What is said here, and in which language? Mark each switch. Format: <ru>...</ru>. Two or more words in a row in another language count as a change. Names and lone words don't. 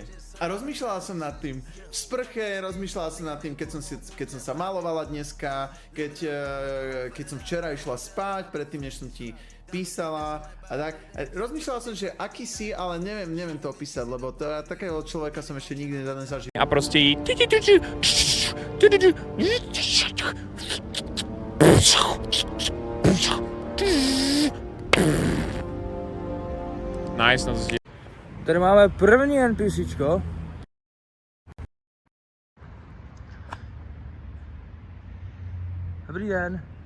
<sk>A rozmýšľala som nad tým v sprche, rozmýšľala som nad tým, keď som sa malovala dneska, keď som včera išla spať, predtým než som ti písala a tak. Rozmýšľala som, že aký si, ale neviem to opísať, lebo takého človeka som ešte nikdy nezažil.</sk> <cs>A prostě jí... Nice, no to zdi... Tady máme první NPCčko. Dobrý den.</cs>